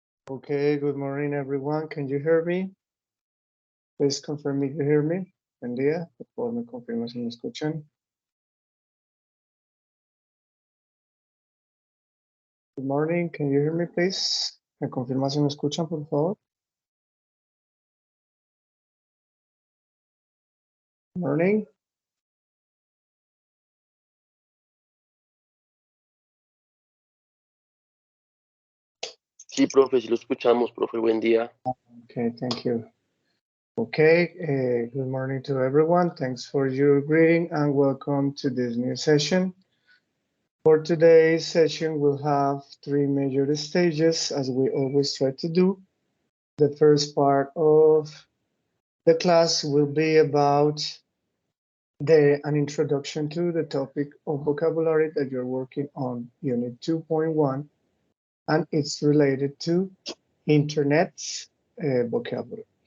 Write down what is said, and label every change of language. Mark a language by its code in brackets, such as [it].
[en] Okay, good morning, everyone. Can you hear me? Please confirm if you hear me. [es] Buen día. Por favor, me confirma si me escuchan. [en] Good morning. Can you hear me, please? [es] Me confirma si me escuchan, por favor. [en] Morning. [es] Sí, profe, sí lo escuchamos, profe, buen día. [en] Okay, thank you. Okay, good morning to everyone. Thanks for your greeting and welcome to this new session. For today's session, we'll have three major stages, as we always try to do. The first part of the class will be about an introduction to the topic of vocabulary that you're working on Unit 2.1, and it's related to Internet vocabulary.